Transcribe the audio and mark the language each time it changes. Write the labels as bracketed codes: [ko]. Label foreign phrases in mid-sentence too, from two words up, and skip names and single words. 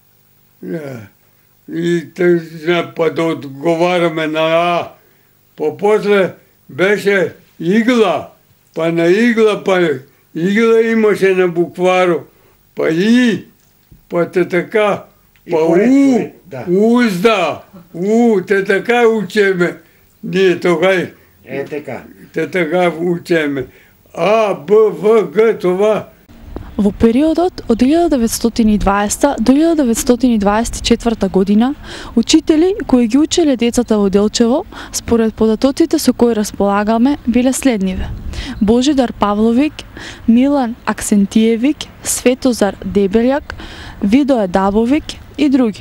[mk] I pa da odgovarame na a. Pa posle beše igla, pa na igla, pa igla imаше na bukvaru, pa i, pa te така, pa uzda, te така учеме. Ние тогава. Така. Те така учеме. А, Б, В, Г, това. Во периодот од 1920 до 1924 година, учители кои ги учеле децата во Делчево, според податоците со кои располагаме, биле следниве: Божидар Павловик, Милан Аксентиевик, Светозар Дебелјак, Видое Дабовик и други.